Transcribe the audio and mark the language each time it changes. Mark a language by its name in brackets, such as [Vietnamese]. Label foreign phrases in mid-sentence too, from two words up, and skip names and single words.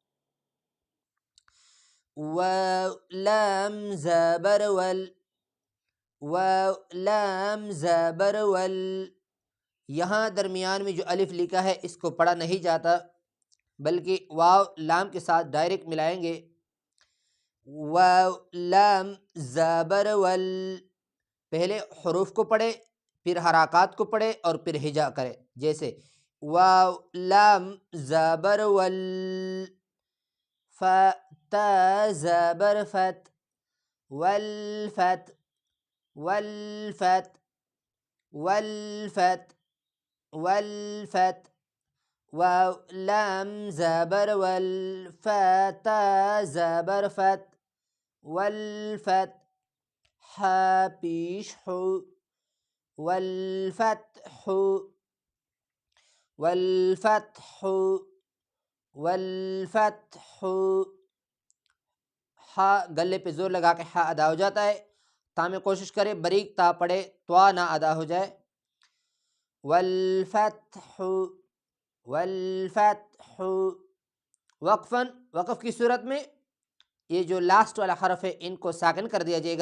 [Urdu] واو لام زبر ول، واو لام زبر ول، یہاں درمیان میں جو الف لکھا ہے اس کو پڑھا نہیں جاتا، بلکہ واو لام کے ساتھ ڈائریکٹ ملائیں گے۔ واو لام زبر ول، پہلے حروف کو پڑھے، پھر حرکات کو پڑھے اور پھر ہجا کرے، جیسے واو لام زبر ول، تا زبر فت، والفت، والفت، والفت، والفت، واو لام زبر ول، تا زبر فت، والفت، حا پیش حو، والفتح، [Arabic] والفتح، والفتح، [Urdu] ہا گلے پہ زور لگا کے ہا ادا ہو جاتا ہے، تا میں کوشش کرے باریک تا پڑے، توا نہ ادا ہو جائے۔ [Arabic] والفتح، والفتح، [Urdu] وقفاً، وقف کی صورت میں یہ جو لاسٹ والا حرف ہے ان کو ساکن کر دیا جائے گا۔